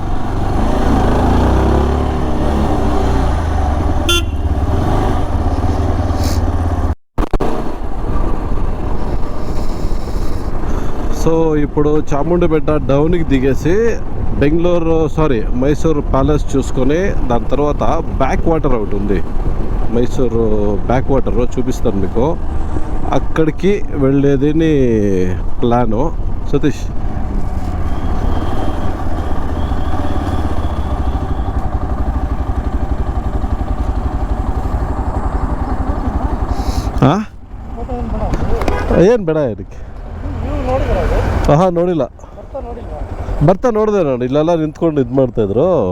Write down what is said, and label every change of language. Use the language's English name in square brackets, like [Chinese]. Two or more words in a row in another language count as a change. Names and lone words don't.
[Telugu] సో ఇప్పుడు చాముండిబెట్ట డౌన్కి దిగేసి మైసూర్ ప్యాలెస్ చూసుకొని దాని తర్వాత [English] back water [Telugu] ఒకటి ఉంది, మైసూర్ [English] back water [Telugu] చూపిస్తాను మీకు. అక్కడికి వెళ్ళేది ప్లాను. సతీష్, [Kannada] ಏನು ಬೇಡ ಇದಕ್ಕೆ? ನೋಡಿಲ್ಲ. ಬರ್ತಾ ನೋಡಿದೆ ನಾನು, ಇಲ್ಲೆಲ್ಲ ನಿಂತ್ಕೊಂಡು ಇದು ಮಾಡ್ತಾಯಿದ್ರು.